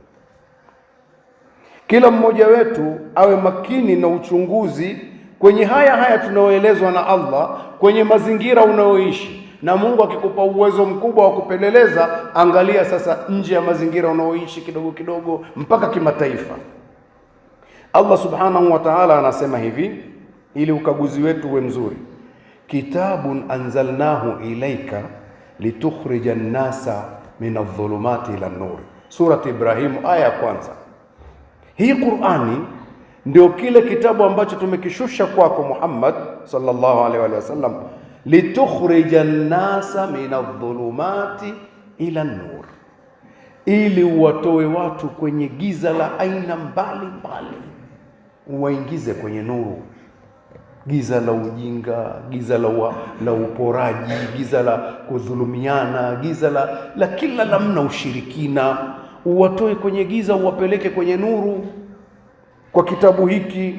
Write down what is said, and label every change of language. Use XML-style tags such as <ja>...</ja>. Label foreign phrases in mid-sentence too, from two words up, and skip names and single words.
<sw>Kila mmoja wetu awe makini na uchunguzi kwenye haya tunaoelezwa na Allah, kwenye mazingira unayoishi. Na Mungu akikupa uwezo mkubwa wa kupeleleza, angalia sasa nje ya mazingira unaoishi kidogo kidogo mpaka kimataifa. Allah</sw> <ar>سبحانه وتعالى</ar> <sw>anasema hivi, ili ukaguzi wetu uwe mzuri:</sw> <ar>كتاب أنزلناه إليك لتخرج الناس من الظلمات إلى النور.</ar> <sw>Surat Ibrahim aya ya kwanza. Hii Qur'ani ndio kile kitabu ambacho tumekishusha kwako Muhammad</sw> <ar>صلى الله عليه وسلم, لتخرج الناس من الظلمات إلى النور,</ar> <sw>ili uwatoe watu kwenye giza la aina mbalimbali uwaingize kwenye nuru. Giza la ujinga, giza la uporaji, giza la kudhulumiana, giza la kila namna ushirikina, uwatoe kwenye giza uwapeleke kwenye nuru kwa kitabu hiki.</sw>